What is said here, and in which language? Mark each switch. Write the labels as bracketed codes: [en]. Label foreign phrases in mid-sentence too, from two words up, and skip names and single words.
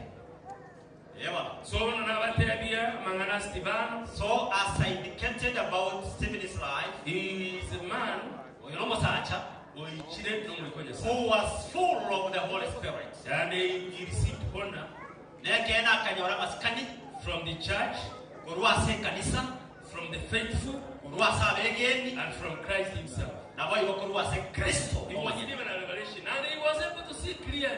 [en] So as I indicated about Stephen's life, he is a man who was full of the Holy Spirit. And he received honor from the church, from the faithful, and from Christ himself. [guz] Na boy gokorwa se Kristo. [en] He was given a revelation and he was able to see clearly.